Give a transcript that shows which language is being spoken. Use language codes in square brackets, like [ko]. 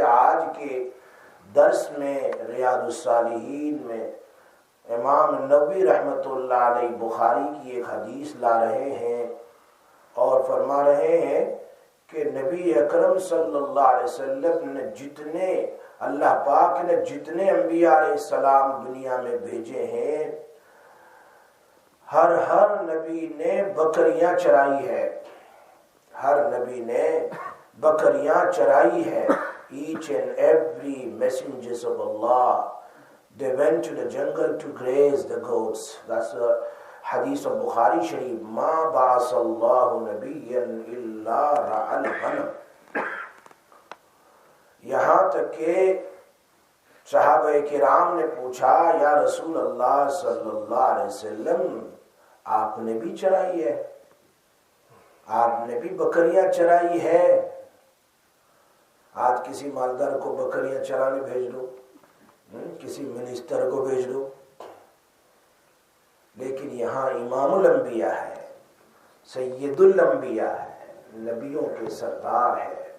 [ur] آج کے درس میں ریاض الصالحین میں امام نووی رحمۃ اللہ علیہ بخاری کی ایک حدیث لا رہے ہیں اور فرما رہے ہیں کہ نبی اکرم صلی اللہ علیہ وسلم نے اللہ پاک نے جتنے انبیاء علیہ السلام دنیا میں بھیجے ہیں، ہر نبی نے بکریاں چرائی ہے. ہر نبی نے بکریاں چرائی ہے. [en] Each and every messengers of Allah, they went to the jungle to graze the goats. That's the hadith of Bukhari Sharif. [ar] ما بعث الله نبيا إلا رعى الغنم. [ur] یہاں تک کہ صحابہ کرام نے پوچھا: یا رسول اللہ صلی اللہ علیہ وسلم، آپ نے بھی چرائی ہے؟ آپ نے بھی بکریاں چرائی ہے؟ آج کسی مالدار کو بکریاں چرانے بھیج دو، کسی منسٹر کو بھیج دو، لیکن یہاں امام الانبیاء ہے، سید الانبیاء ہے، نبیوں کے سردار ہے.